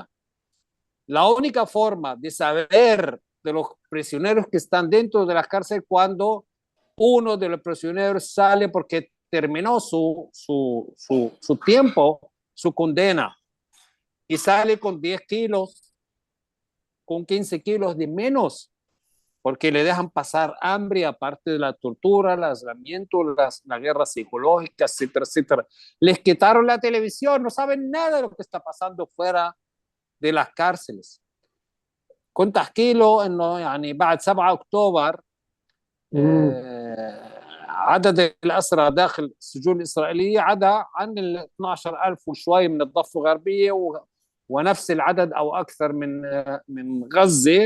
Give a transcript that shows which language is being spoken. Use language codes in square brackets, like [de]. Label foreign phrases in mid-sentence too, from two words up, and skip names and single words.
[es] La única forma de saber de los prisioneros que están dentro de la cárcel cuando uno de los prisioneros sale porque terminó su tiempo, su condena, y sale con 10 kilos, con 15 kilos de menos, porque le dejan pasar hambre, aparte de la tortura, el aislamiento, la guerra psicológica, etcétera, etcétera. Les quitaron la televisión, no saben nada de lo que está pasando fuera de las cárceles. [ar] كنت أحكي له إنه يعني بعد 7 أكتوبر عدد الأسرى داخل السجون الإسرائيلية عدا عن 12,000 وشوي من الضفة الغربية ونفس العدد أو أكثر من غزة.